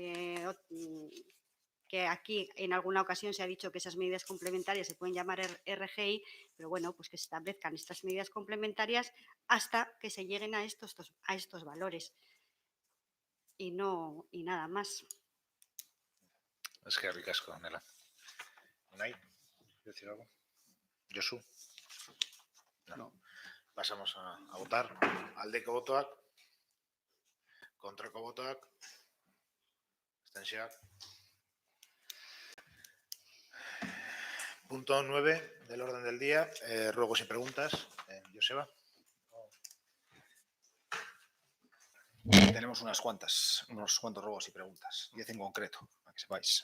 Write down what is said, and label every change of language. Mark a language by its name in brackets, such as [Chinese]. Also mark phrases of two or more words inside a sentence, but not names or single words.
[Spanish] que aquí en alguna ocasión se ha dicho que esas medidas complementarias se pueden llamar RGI, pero bueno, pues que se establezcan estas medidas complementarias hasta que se lleguen a estos valores y nada más. Es que ricasco, Nela. ¿Unai? ¿Quieres decir algo? ¿Josu? No. Pasamos a votar. [Basque] Aldeko botoak. Kontrako botoak. Abstentzioak. [Spanish] Punto 9 del orden del día. Ruegos y preguntas. Joseba. Tenemos unos cuantos ruegos y preguntas, 10 en concreto, para que sepáis.